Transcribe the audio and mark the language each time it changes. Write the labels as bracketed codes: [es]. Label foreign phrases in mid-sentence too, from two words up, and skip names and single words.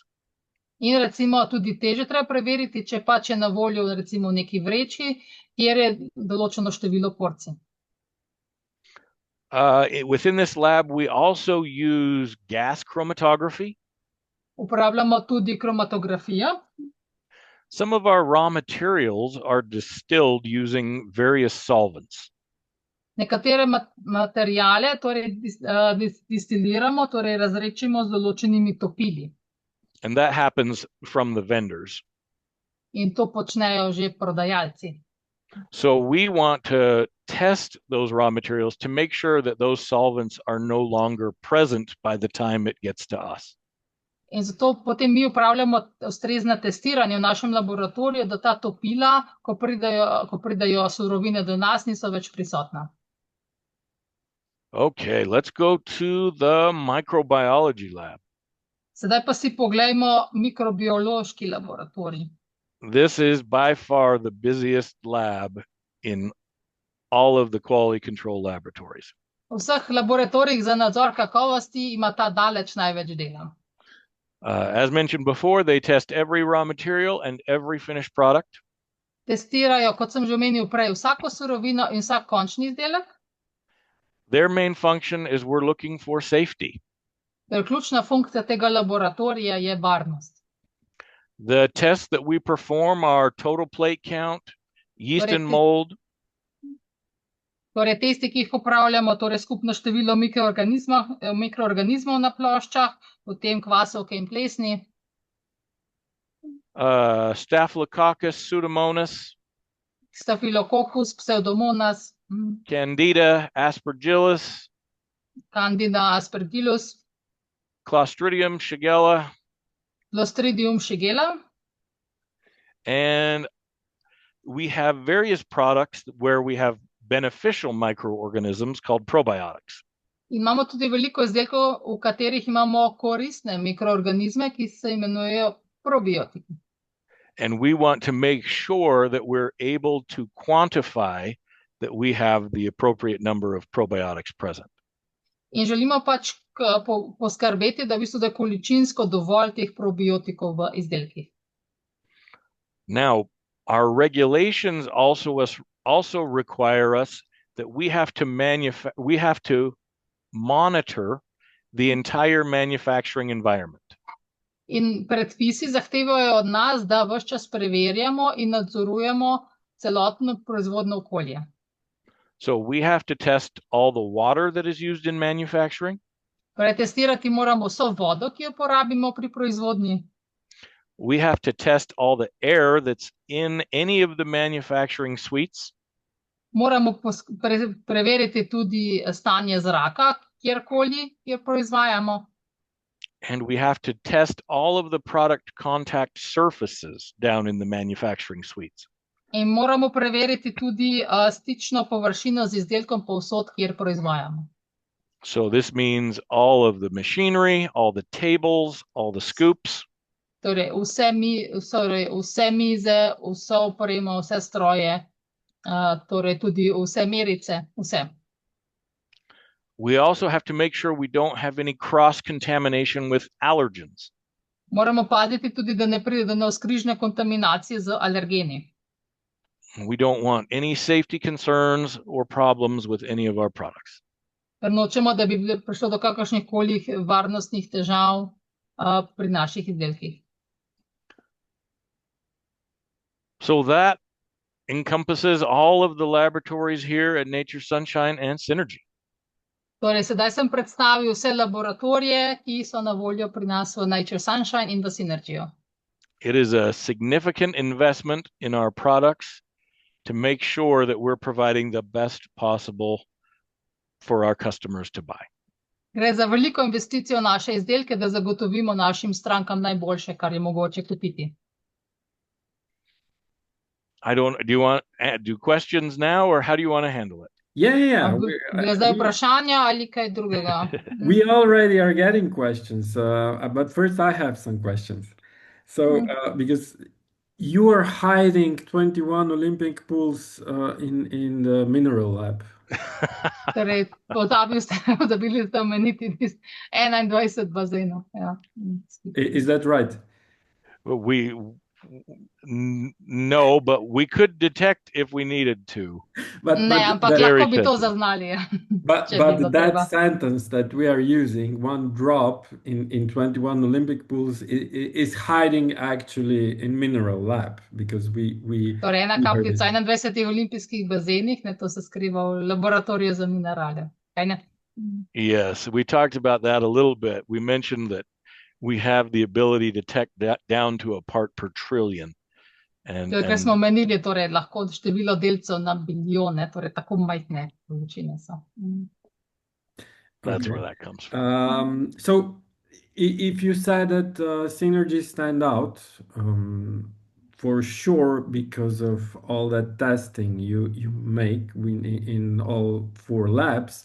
[sl] In recimo tudi teže treba preveriti, če pač je na voljo recimo v neki vreči, kjer je določeno število porcij. [en] Within this lab, we also use gas chromatography. [sl] Uporabljamo tudi kromatografijo. [en] Some of our raw materials are distilled using various solvents. [sl] Nekatere materijale torej distiliramo, torej razredčimo z določenimi topili. [en] And that happens from the vendors. [sl] In to počnejo že prodajalci. [en] So we want to test those raw materials to make sure that those solvents are no longer present by the time it gets to us. [sl] In zato potem mi upravljamo ustrezna testiranja v našem laboratoriju, da ta topila, ko pridejo surovine do nas, niso več prisotna. [en] Okay, let's go to the microbiology lab. [sl] Sedaj pa si poglejmo mikrobiološki laboratorij. [en] This is by far the busiest lab in all of the quality control laboratories. [sl] V vseh laboratorijih za nadzor kakovosti ima ta daleč največ dela. [en] As mentioned before, they test every raw material and every finished product. [sl] Testirajo, kot sem že omenil prej, vsako surovino in vsak končni izdelek. [en] Their main function is we're looking for safety. [sl] Ključna funkcija tega laboratorija je varnost. [en] The tests that we perform are total plate count, yeast and mold. [sl] Torej, testi, ki jih opravljamo, torej skupno število mikroorganizmov na ploščah, potem kvasovke in plesni. [en] Staphylococcus pseudomonas. [sl] Staphylococcus pseudomonas. [en] Candida aspergillus. [sl] Candida aspergillus, [en] Clostridium shigella, [sl] Clostridium shigella. [en] and we have various products where we have beneficial microorganisms called probiotics. [sl] Imamo tudi veliko izdelkov, v katerih imamo koristne mikroorganizme, ki se imenujejo probiotiki. [en] And we want to make sure that we're able to quantify that we have the appropriate number of probiotics present. [sl] In želimo pač poskrbeti, da v bistvu da je količinsko dovolj teh probiotikov v izdelkih. [en] Now, our regulations also require us that we have to monitor the entire manufacturing environment. [sl] In predpisi zahtevajo od nas, da ves čas preverjamo in nadzorujemo celotno proizvodno okolje. [en] So we have to test all the water that is used in manufacturing. [sl] Torej, testirati moramo vso vodo, ki jo porabimo pri proizvodnji. [en] We have to test all the air that's in any of the manufacturing suites. [sl] Moramo preveriti tudi stanje zraka, kjerkoli jo proizvajamo. [en] And we have to test all of the product contact surfaces down in the manufacturing suites. [sl] In moramo preveriti tudi stično površino z izdelkom povsod, kjer proizvajamo. [en] So this means all of the machinery, all the tables, all the scoops. [sl] Torej, vse mize, vso opremo, vse stroje, torej tudi vse merice, vse. [en] We also have to make sure we don't have any cross-contamination with allergens. [sl] Moramo paziti tudi, da ne pride do navzkrižne kontaminacije z alergeni. [en] We don't want any safety concerns or problems with any of our products. [sl] Ker nočemo, da bi prišlo do kakršnihkoli varnostnih težav pri naših izdelkih. [en] So that encompasses all of the laboratories here at Nature Sunshine and Synergy. [sl] Torej, sedaj sem predstavil vse laboratorije, ki so na voljo pri nas v Nature Sunshine in v Synergy. [en] It is a significant investment in our products to make sure that we're providing the best possible for our customers to buy. [sl] Gre za veliko investicijo v naše izdelke, da zagotovimo našim strankam najboljše, kar je mogoče kupiti. [en] Do you want to do questions now, or how do you want to handle it? Yeah. [sl] Gre zdaj vprašanja ali kaj drugega? [en] We already are getting questions, but first I have some questions. So, because you are hiding 21 Olympic pools in the mineral lab. [sl] Torej, pozabili ste omeniti 21 bazenov. Ja. [en] Is that right? No, but we could detect if we needed to. [sl] Ne, ampak lahko bi to zaznali. [en] But that sentence that we are using, one drop in 21 Olympic pools, is hiding actually in mineral lab, because we [sl] Torej, ena kapljica v 21 olimpijskih bazenih, ne, to se skriva v laboratoriju za minerale. Kaj ne? [en] Yes, we talked about that a little bit. We mentioned that we have the ability to detect that down to a part per trillion. [sl] Ker smo menili, torej, lahko število delcev na bilijone, torej tako majhne količine so. [en] That's where that comes from. So if you said that Synergy stand out, for sure, because of all that testing you make in all 4 labs.